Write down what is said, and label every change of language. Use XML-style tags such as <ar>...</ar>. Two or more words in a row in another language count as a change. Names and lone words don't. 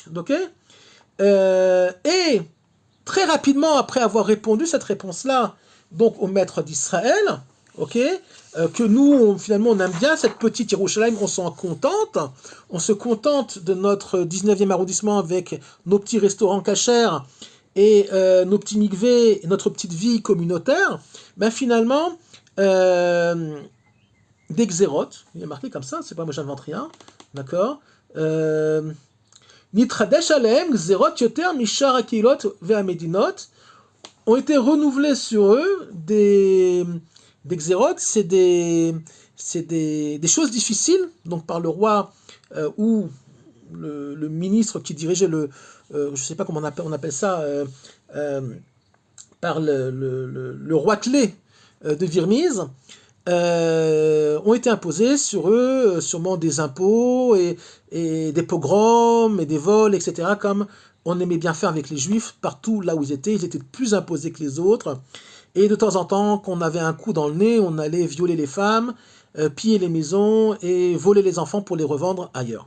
<fr>Okay, et très rapidement, après avoir répondu cette réponse-là, donc au maître d'Israël, ok, que nous, finalement, on aime bien cette petite Yerushalayim, on se contente de notre 19e arrondissement avec nos petits restaurants cachers et nos petits mikvés, notre petite vie communautaire, ben finalement, des xérotes, il est marqué comme ça, c'est pas moi j'invente rien, d'accord,</fr> <he>נתחדשו עליהם גזרות יותר משאר קהילות ומדינות,</he> <fr>ont été renouvelés sur eux des xérotes, c'est des choses difficiles, donc par le roi ou le ministre qui dirigeait je ne sais pas comment on appelle ça, par le roitelet de Virmise, ont été imposés sur eux, sûrement des impôts et des pogroms et des vols, etc., comme on aimait bien faire avec les Juifs, partout là où ils étaient plus imposés que les autres, et de temps en temps, qu'on avait un coup dans le nez, on allait violer les femmes, piller les maisons et voler les enfants pour les revendre ailleurs.</fr>